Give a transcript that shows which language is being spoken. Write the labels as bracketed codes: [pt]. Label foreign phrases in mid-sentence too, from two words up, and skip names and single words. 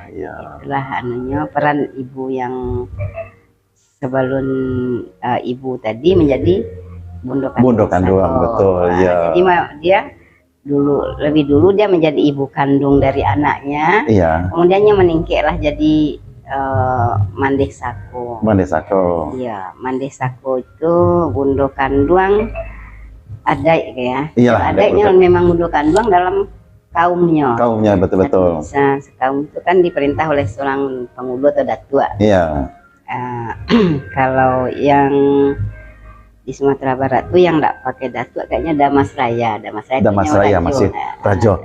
[id] Itulah anunya peran ibu yang sebelum ibu tadi menjadi bundo kandung, betul ya. Jadi dia lebih dulu dia menjadi ibu kandung dari anaknya, kemudiannya meningkatlah jadi mandeh sako. Iya, mandeh sako itu bundo kandung adai ya. Adainya memang bundo kandung dalam kaumnya. Betul. Sekaum itu kan diperintah oleh seorang pengulo atau datua. Kalau yang di Sumatera Barat tuh yang nggak pakai datuk kayaknya Damas Raya masih rajo.